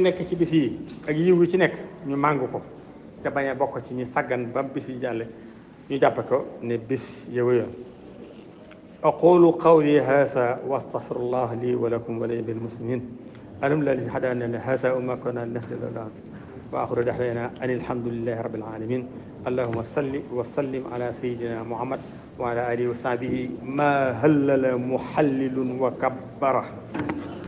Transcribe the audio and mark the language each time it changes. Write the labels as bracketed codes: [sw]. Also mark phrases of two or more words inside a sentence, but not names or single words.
[wo] nekk ci bis yi ak yiw yi ci nekk ñu màng ko ca bañ a bokk ci ñi saggan ba bis yi jàlle ñu jàppe ko ne bis yow yoon [ar] أقول قولي هذا وأستغفر الله لي ولكم وللمسلمين الحمد لله الذي هدانا لهذا وما كنا لنهتدي لولا أن وآخر دعوانا أن الحمد لله رب العالمين اللهم صل وسلم على سيدنا محمد وعلى آله وصحبه ما هلل مهلل وكبر